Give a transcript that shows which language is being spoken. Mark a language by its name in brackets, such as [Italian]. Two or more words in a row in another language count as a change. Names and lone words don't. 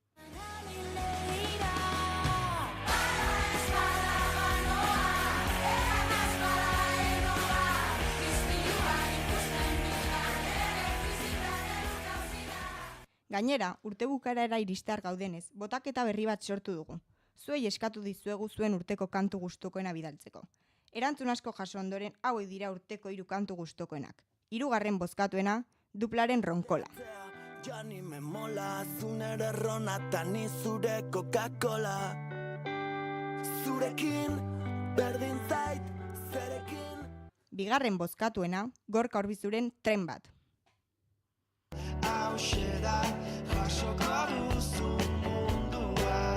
[Basque] Gainera, urte bukaerara iristear gaudenez, botaketa berri bat sortu dugu. Zuei eskatu dizuegu zuen urteko kantu gustukoena bidaltzeko. Erantzun asko jaso ondoren hauek dira urteko 3 kantu gustukoenak. 3. bozkatuena, Duplaren Ronkola. Ja ni me mola, zunere ronata ni zure Coca-Cola. Zurekin, berdin zait, zerekin. 2. bozkatuena, Gorka Orbizuren Tren bat. Hauxe da, jasoko duzu mundua.